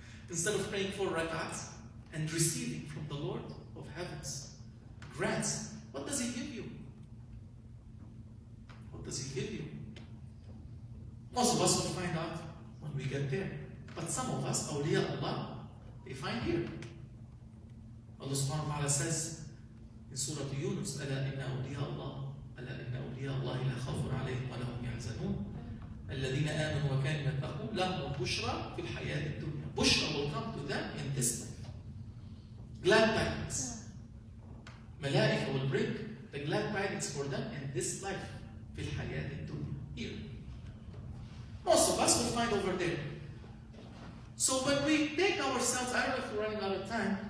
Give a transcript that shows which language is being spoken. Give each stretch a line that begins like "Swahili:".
English: Instead of praying 4 rak'ats and receiving from the Lord of heavens grants, what does He give you? What does He give you? Most of us will find out when we get there. But some of us, awliya Allah, they find here. Allah subhanahu wa ta'ala says in Surah Yunus,
Arabic: أَلَا إِنَّ أَوْلِيَا اللَّهِ أَلَا إِنَّ أَوْلِيَا اللَّهِ لَا خَوْفٌ عَلَيْهِمْ وَلَا هُمْ يَحْزَنُونَ الَّذِينَ آمَنُوا وَكَانُوا يَتَّقُونَ لَهُمُ الْبُشْرَى فِي الْحَيَاةِ الدُّنْيَا.
English: Bushra will come to them in this life. Glad tidings. Malaika will bring the glad tidings for them in this life.
Arabic: فِي الْحَيَاةِ الدُّنْيا.
English: Here. Most of us will find over there. So when we take ourselves, I don't know if we're running out of time.